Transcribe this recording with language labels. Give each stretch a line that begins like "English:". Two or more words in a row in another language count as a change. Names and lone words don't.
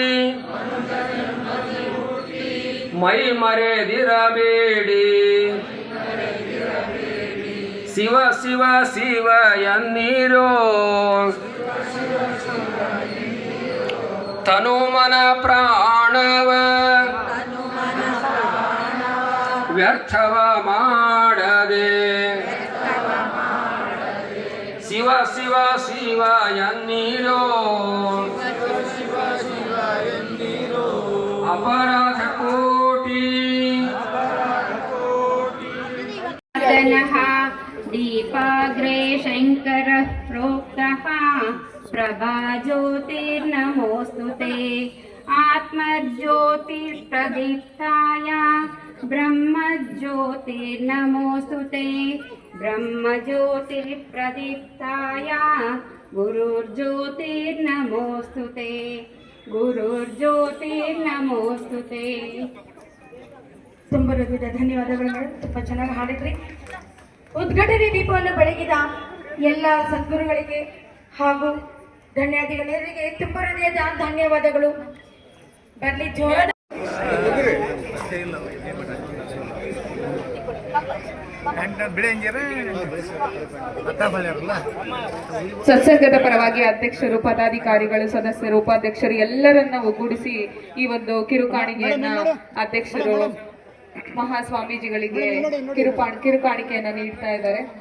Kannada: ಮೈ ಮರೆದಿರಬೇಡಿ ಶಿವ ಶಿವ ಶಿವ ಎನ್ನೀರೋ ತನು ಮನ ಪ್ರಾಣವ ವ್ಯರ್ಥವ ಮಾಡದೆ ಶಿವ ಶಿವ ಶಿವ ಎನ್ನೀರೋ ಅಪರಾಧ ಕೋಟಿ
Sanskrit: दीपाग्रे शंकर प्रोक्तः प्रभाज्योतिर्नमोऽस्तु ते आत्मज्योतिप्रदीप्ताय ब्रह्मज्योतिर्नमोऽस्तु ते ब्रह्मज्योतिप्रदीप्ताय गुरुर्ज्योतिर्नमोऽस्तु ते गुरुर्ज्योतिर्नमोऽस्तु ते.
Kannada: ತುಂಬ ಹೃದಯದ ಧನ್ಯವಾದಗಳು ಮೇಡಮ್, ತುಂಬ ಚೆನ್ನಾಗಿ ಹಾಡಿದ್ರಿ. ಉದ್ಘಾಟನೆ ದೀಪವನ್ನು ಬೆಳಗಿದ ಎಲ್ಲ ಸದ್ಗುರುಗಳಿಗೆ ಹಾಗೂ ಧನ್ಯಾದಿಗಳೆಲ್ಲರಿಗೆ ತುಂಬ ಹೃದಯದ ಧನ್ಯವಾದಗಳು. ಬರಲಿ ಜೋರ ಸತ್ಸಂಗದ ಪರವಾಗಿ ಅಧ್ಯಕ್ಷರು, ಪದಾಧಿಕಾರಿಗಳು, ಸದಸ್ಯರು, ಉಪಾಧ್ಯಕ್ಷರು ಎಲ್ಲರನ್ನ ಒಗ್ಗೂಡಿಸಿ ಈ ಒಂದು ಕಿರುಕಾಣಿಕೆಯನ್ನ ಅಧ್ಯಕ್ಷರು ಮಹಾಸ್ವಾಮೀಜಿಗಳಿಗೆ ಕಿರುಕಾಣಿಕೆಯನ್ನ ನೀಡ್ತಾ ಇದ್ದಾರೆ.